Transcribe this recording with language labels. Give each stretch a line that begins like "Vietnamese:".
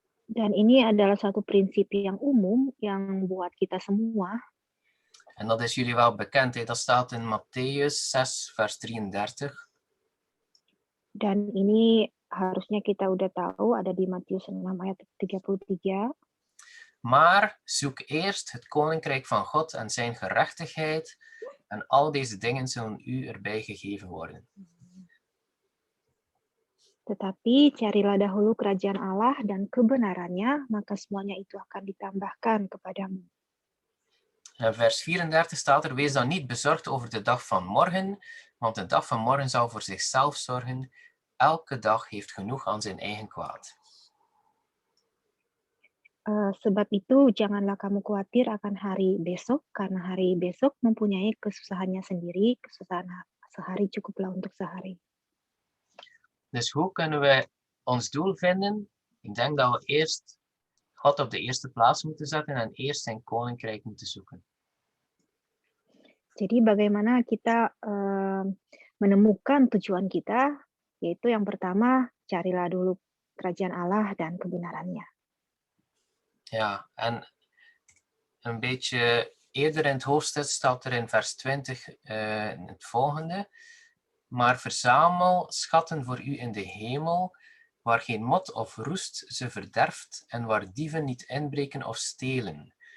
Indonesian: Dan ini adalah satu prinsip yang umum yang buat kita semua.
Dutch: En dat is jullie wel bekend, dat staat in Mattheus 6 vers 33.
Indonesian: Dan ini harusnya kita udah tahu, ada di Matius 6 ayat 33.
Dutch: Maar zoek eerst het koninkrijk van God en zijn gerechtigheid, en al deze dingen zullen u erbij gegeven worden.
Indonesian: Tetapi carilah dahulu kerajaan Allah dan kebenarannya, maka semuanya itu akan ditambahkan kepadamu.
Dutch: En vers 34 staat er, wees dan niet bezorgd over de dag van morgen, want de dag van morgen zal voor zichzelf zorgen. Elke dag heeft genoeg aan zijn eigen kwaad.
Indonesian: Sebab itu janganlah kamu khawatir akan hari besok, karena hari besok mempunyai kesusahannya sendiri. Kesusahan sehari cukuplah untuk sehari.
Dutch: Dus hoe kunnen we ons doel vinden? Ik denk dat we eerst God op de eerste plaats moeten zetten en eerst zijn koninkrijk moeten zoeken.
Indonesian: Jadi bagaimana kita menemukan tujuan kita, yaitu yang pertama, carilah dulu kerajaan Allah dan kebenarannya.
Dutch: Ja, en een beetje eerder in het hoofdstuk staat er in vers 20 het volgende. Maar verzamel schatten voor u in de hemel, waar geen mot of roest ze verderft en waar dieven niet inbreken of stelen.